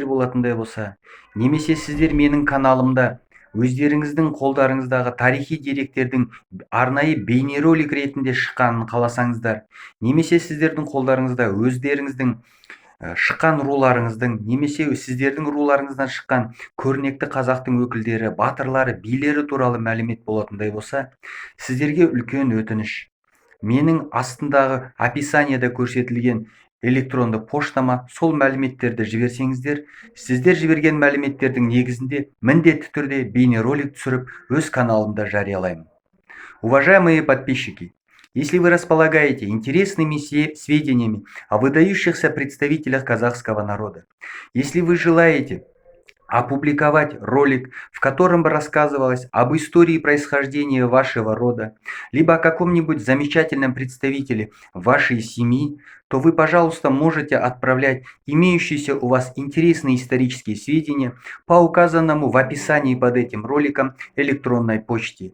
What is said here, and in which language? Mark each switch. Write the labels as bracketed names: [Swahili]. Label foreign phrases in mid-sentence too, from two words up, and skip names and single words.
[Kazakh] болатындай болса, немесе сіздер менің каналымда өздеріңіздің қолдарыңыздағы тарихи деректердің арнайы бейнеролик ретінде шыққанын қаласаңыздар, немесе сіздердің қолдарыңызда өздеріңіздің шыққан руларыңыздың, немесе сіздердің руларыңыздан шыққан көрнекті қазақтың өкілдері, батырлары, билері туралы мәлімет болатындай болса, сіздерге үлкен өтініш. Менің астындағы описанияда көрсетілген электронды поштама сол мәліметтерді жіберсеңіздер, сіздер жіберген мәліметтердің негізінде міндетті түрде бейнеролик түсіріп, өз каналымда жариялаймын. [Russian] Уважаемые подписчики, если вы располагаете интересными сведениями о выдающихся представителях казахского народа, если вы желаете опубликовать ролик, в котором бы рассказывалось об истории происхождения вашего рода, либо о каком-нибудь замечательном представителе вашей семьи, то вы, пожалуйста, можете отправлять имеющиеся у вас интересные исторические сведения по указанному в описании под этим роликом электронной почте.